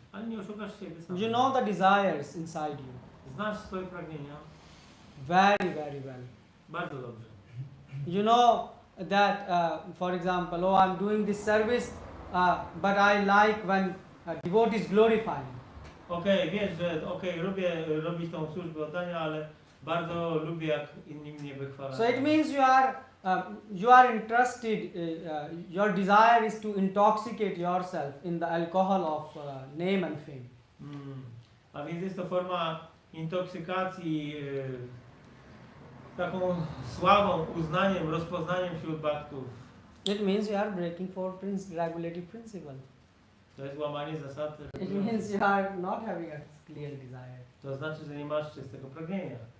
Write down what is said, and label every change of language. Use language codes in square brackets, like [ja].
[pl] ale nie oszukasz siebie sam. [en] You know the desires inside you [pl] Znasz swoje pragnienia [en] very, very well. [pl] bardzo dobrze. [en] You know that, for example, I'm doing this service, but I like when devotees glorify me. [pl] Wiesz, że lubię robić tą służbę oddania, ale bardzo lubię, jak inni mnie wychwalają. [en] So it means you are interested, your desire is to intoxicate yourself in the alcohol of name and fame. [pl] A więc jest to forma intoksykacji taką sławą, uznaniem, rozpoznaniem wśród bhaktów. [en] It means you are breaking regulative principle. [pl] To jest łamanie zasad. [en] It means you are not having a clear desire. [pl] To znaczy, że nie masz czystego pragnienia.